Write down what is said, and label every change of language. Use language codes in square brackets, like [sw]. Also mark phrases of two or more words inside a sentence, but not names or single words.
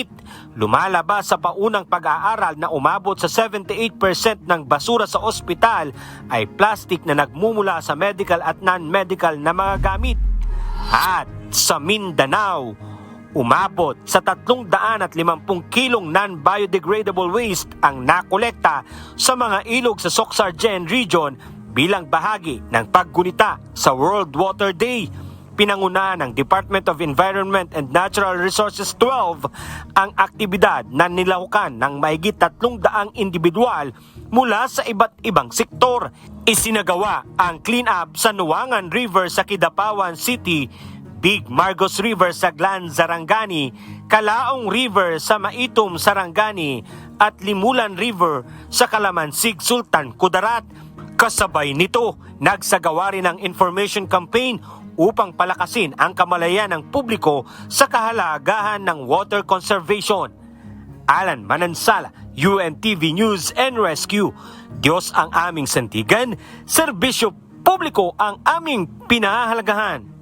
[tl] Lumalabas sa paunang pag-aaral na umabot sa 78% ng basura sa ospital ay plastic na nagmumula sa medical at non-medical na mga gamit. At sa Mindanao, umabot sa 350 kilong [en] non-biodegradable waste [tl] ang nakolekta sa mga ilog sa Soxargen Region bilang bahagi ng paggunita sa World Water Day. pinanguna ng Department of Environment and Natural Resources 12 ang aktibidad na nilahukan ng mahigit 300 individual mula sa iba't ibang sektor. Isinagawa ang clean-up sa Nuangan River sa Kidapawan City, Big Margos River sa Glan, Sarangani, Kalaong River sa Maitum, Sarangani at Limulan River sa Kalamansig, Sultan Kudarat. Kasabay nito, nagsagawa rin ng information campaign upang palakasin ang kamalayan ng publiko sa kahalagahan ng [en] water conservation. [tl] Alan Manansala, UNTV News and Rescue. Diyos ang aming santigan, serbisyo publiko ang aming pinahahalagahan.